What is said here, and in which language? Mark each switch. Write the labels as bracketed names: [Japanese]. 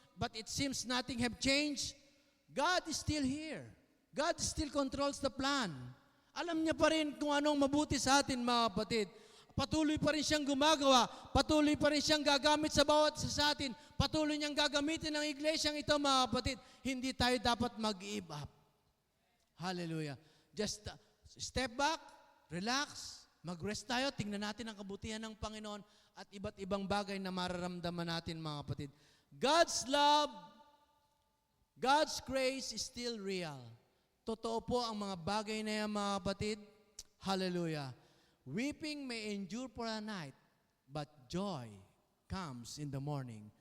[English] but it seems nothing have changed, God is still here. God still controls the plan. [Filipino] Alam niya pa rin kung anong mabuti sa atin, mga kapatid. Patuloy pa rin siyang gumagawa. Patuloy pa rin siyang gagamit sa bawat isa sa atin. Patuloy niyang gagamitin ng iglesyang ito, mga kapatid. Hindi tayo dapat mag-give up. Hallelujah. [English] Just step back, relax, [Filipino] mag-rest tayo, tingnan natin ang kabutihan ng Panginoon at iba't ibang bagay na mararamdaman natin, mga kapatid. [English] God's love, God's grace is still real. [Filipino] Totoo po ang mga bagay na yan, mga kapatid. Hallelujah. [English] Weeping may endure for a night, but joy comes in the morning.